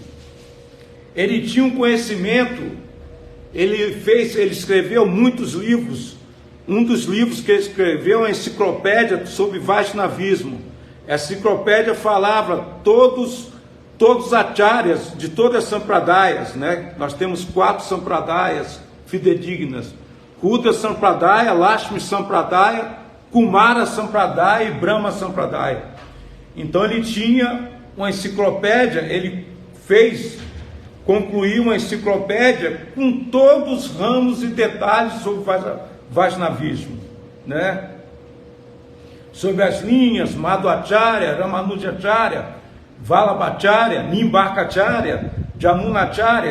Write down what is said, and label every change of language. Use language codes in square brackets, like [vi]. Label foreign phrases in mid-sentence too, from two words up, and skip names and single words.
[pt] Ele tinha um conhecimento, ele escreveu muitos livros. Um dos livros que ele escreveu é a enciclopédia sobre Vaishnavismo. A enciclopédia falava todos os acharyas de todas as sampradayas, né? Nós temos 4 sampradayas fidedignas: Rudra Sampradaya, Lakshmi Sampradaya, Kumara Sampradaya e Brahma Sampradaya. Então ele tinha uma enciclopédia, ele fez concluir uma enciclopédia com todos os ramos e detalhes sobre Vaishnavismo, né? Sobre as linhas Madhvacharya, Ramanujacharya, Vallabhacharya, Nimbarkacharya, Jamunacharya.